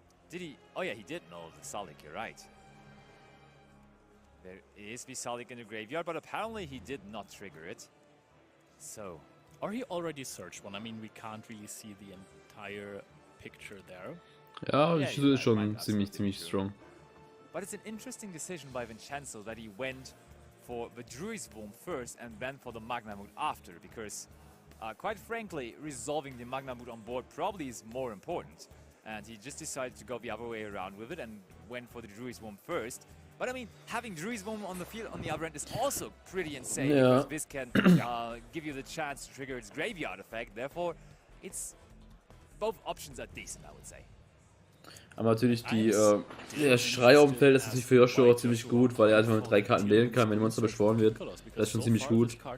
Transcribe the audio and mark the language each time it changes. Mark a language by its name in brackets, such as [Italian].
[English] Did he? Oh yeah, he did know the Salik, you're right. There is the Salik in the graveyard, but apparently he did not trigger it. So... Or he already searched one. I mean, we can't really see the entire picture there. [German] Ja, das ist schon ziemlich strong. [English] But it's an interesting decision by Vincenzo that he went for the Druid's Womb first and then for the Magnamut after, because quite frankly, resolving the Magnamut on board probably is more important. And he just decided to go the other way around with it and went for the Druid's Womb first. But I mean, having Druid's Womb on the field on the other end is also pretty insane, because this can give you the chance to trigger its graveyard effect. Therefore, it's both options are decent, I would say. [German] Aber natürlich der Schrei auf dem Feld ist natürlich für Yugioh auch ziemlich gut, weil er einfach mit 3 Karten wählen kann, wenn ein Monster beschworen wird. Das ist schon ziemlich gut.